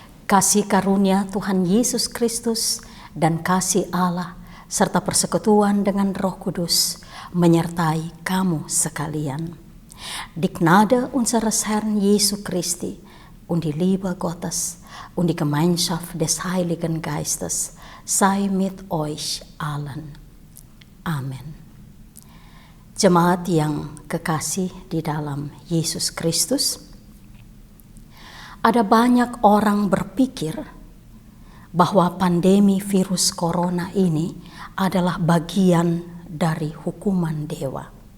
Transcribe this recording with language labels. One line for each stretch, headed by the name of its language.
Indonesian: kasih karunia Tuhan Yesus Kristus dan kasih Allah serta persekutuan dengan Roh Kudus menyertai kamu sekalian.
German: Die Gnade unseres Herrn Jesu Christi und die Liebe Gottes und die Gemeinschaft des Heiligen Geistes sei mit euch allen.
Indonesian: Amin. Jemaat yang kekasih di dalam Yesus Kristus, ada banyak orang berpikir bahwa pandemi virus corona ini adalah bagian dari hukuman dewa.